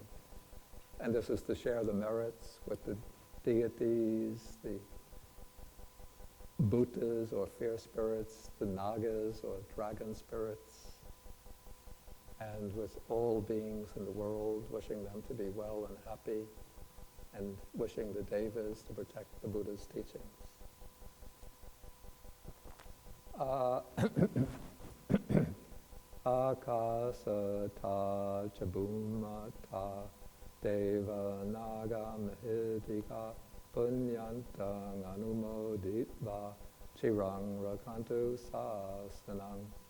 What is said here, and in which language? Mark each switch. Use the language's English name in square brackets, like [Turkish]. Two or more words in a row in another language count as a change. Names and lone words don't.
[English] And this is to share the merits with the deities, the bhutas or fear spirits, the nagas or dragon spirits, and with all beings in the world, wishing them to be well and happy, and wishing the devas to protect the Buddha's teachings. [Pali] Akasata chabumata deva naga mahidika punyantang anumoditva chirang rakantu sasanang,